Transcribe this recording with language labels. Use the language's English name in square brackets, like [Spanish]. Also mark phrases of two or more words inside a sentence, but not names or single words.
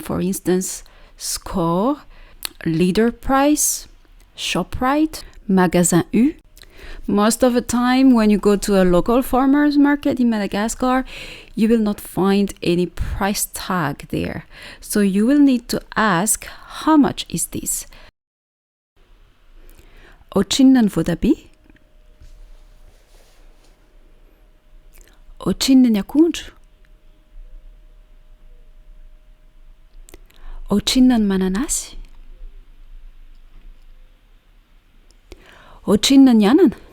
[English] For instance, Score, Leader Price, ShopRite, Magasin U. Most of the time when you go to a local farmer's market in Madagascar, you will not find any price tag there. So you will need to ask, how much is this? [Malagasy] Ohatrinona ny voatabia? Ohatrinona ny akondro? Ohatrinona ny mananasy? Ohatrinona ny anana?